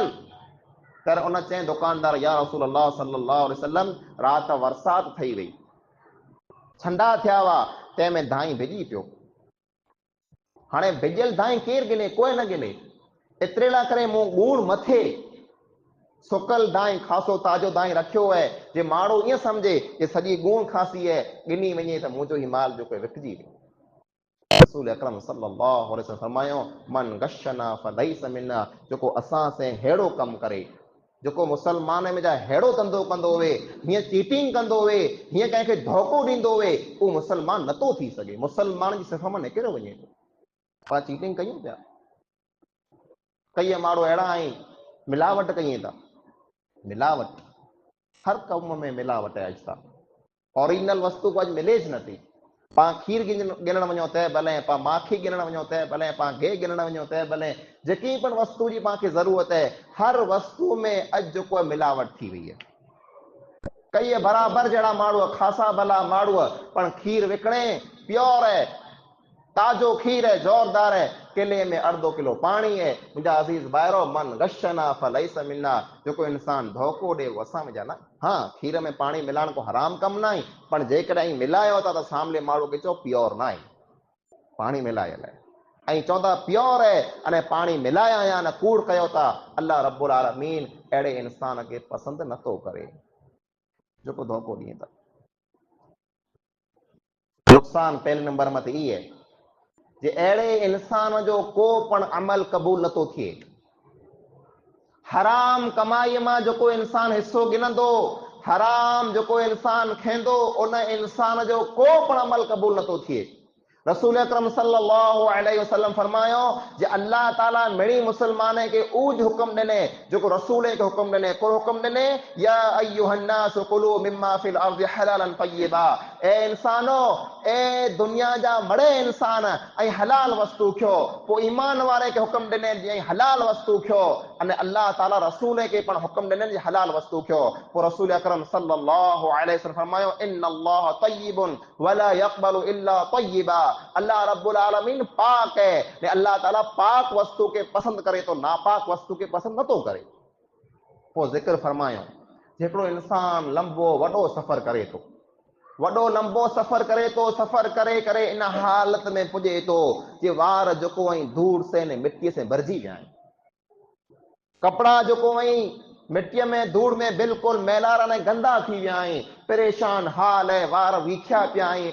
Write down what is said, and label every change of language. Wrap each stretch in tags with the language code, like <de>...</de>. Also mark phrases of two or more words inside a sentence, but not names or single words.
<sd>तर उन चई दुकानदार, या</sd> <ar>رسول الله صلى الله عليه وسلم,</ar> <sd>रात बरसात थई वई, छंडा थिया हुआ, तंहिंमें दाई भिॼी पियो, हाणे भिॼल दाई केरु गिने, कोई न गिने, एतिरे लाइ करे मूं ॻूण मथे सुकल दाई खासो ताज़ो दाई रखियो है, जे माण्हू ईअं सम्झे कि सॼी ॻूण खासी है, गिनी वञे त मुंहिंजो ही माल जेको विकिजी वियो। रसूल अकरम</sd> <ar>صلى الله عليه وسلم</ar> <sd>फरमायो,</sd> <ar>من غشنا فليس منا,</ar> <sd>जेको असां से हेड़ो कम करे, जेको मुसलमान में जा हेड़ो धंधो कंदो हुए, हीअं चीटिंग कंदो हुए, हीअं कंहिंखे धोखो ॾींदो हुए, उहो मुसलमान नथो थी सघे, मुसलमान जी सिफ़ मां निकिरो वञे थो। पाण चीटिंग कयूं पिया, कई माण्हू अहिड़ा आहिनि मिलावट कयूं था, मिलावट हर कम में मिलावट है। अॼु तक ओरिजिनल वस्तु को अॼु मिले ज नथी। पाण खीर गिनण वञो त भले, पाण माखी गिनण वञो त भले, पाण गिह गिनण वञो त भले, जेकी पण वस्तु जी पाण खे ज़रूरत है, हर वस्तु में अॼु जेको मिलावट थी वई है। कई बराबर जहिड़ा माण्हू, खासा भला माण्हू, पण खीर विकणे प्योर है, ताजो खीर है, जोरदार है, किले में अर्धो किलो पानी है। मुंहिंजा अज़ीज़ भाइरो,</sd> <ar>من غشنا فليس منا,</ar> <sd>जेको इंसान धोखो ॾे वो असां में जा न। हाँ, खीर में पानी मिलाइण को हराम कम ना आहे, पण जेकॾहिं मिलायो था त सामने माण्हू खे चओ प्योर ना आहे, पानी मिलायल है, ऐं चवंदा प्योर है अने पानी मिलाया या न कूड़ कयो था,</sd> <ar>الله رب العالمين</ar> <sd>अहिड़े इंसान खे पसंदि नथो करे जेको धोखो ॾिए था। नुक़सान पहले नंबर मत ई है जे अहिड़े इंसान जो को पण अमल क़बूल नथो थिए। हराम कमाईअ मां जेको इंसान हिस्सो गिनंदो, हराम जेको इंसान खेंदो, उन इंसान जो को पण अमल क़बूल नथो थिए। रसूल अकरम</sd> <ar>صلى الله عليه وسلم</ar> <sd>फरमायो, जे अल्लाह ताला मिड़ी मुसलमान के ऊज हुक्म ॾिने जेको रसूल के हुक्म ॾिने, को हुक्म ॾिने,</sd> <ar>يا أيها الناس كلوا مما في الأرض حلالا طيبا,</ar> <sd>ए इंसानो, ए दुनिया जा बड़े इंसान, ऐं हलाल वस्तु खो। पो ईमान वारे के हुक्म ॾिने जे हलाल वस्तु खो, अने अल्लाह ताला रसूल के पण हुक्म ॾिने जे हलाल वस्तु खो। पो रसूल अकरम</sd> <ar>صلى الله عليه وسلم</ar> <sd>फरमायो,</sd> <ar>إن الله طيب ولا يقبل إلا طيبا, الله رب العالمين</ar> <sd>पाक है, ने अल्लाह ताला पाक वस्तु के पसंद करे तो नापाक वस्तु के पसंद नथो करे। पो जिक्र फरमायो, जेकड़ो इंसान लंबो वडो सफर करे तो, वडो लंबो सफर करे तो, सफर करे करे इन हालत में पुजे तो जे वार जेको ऐं धूड़ से ने मिट्टी से भरजी विया आहिनि, कपड़ा जेको ऐं मिट्टीअ में धूड़ में बिल्कुलु मैलार ने गंदा थी विया आहिनि, परेशान हाल है, वार विखिया पिया आहिनि।</sd>